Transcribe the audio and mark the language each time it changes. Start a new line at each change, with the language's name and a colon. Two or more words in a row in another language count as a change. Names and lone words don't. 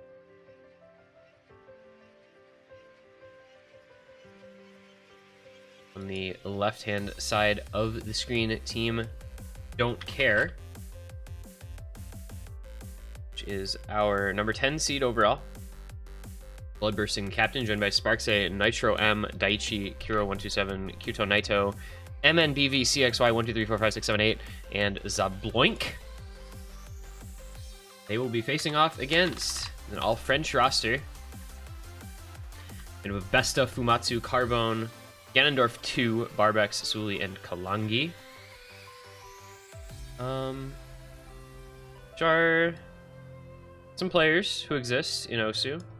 English: On the left-hand side of the screen, team Don't Care, which is our number 10 seed overall. Bloodbursting captain, joined by Sparkse, Nitro M, Daichi, Kiro127, Kyuto Naito, MNBV, CXY 1234567 and Zabloink. They will be facing off against an all-French roster. And with Besta, Fumatsu, Carbone, Ganondorf4, Barbex, Suli, and Kalangi. Which are some players who exist in Osu.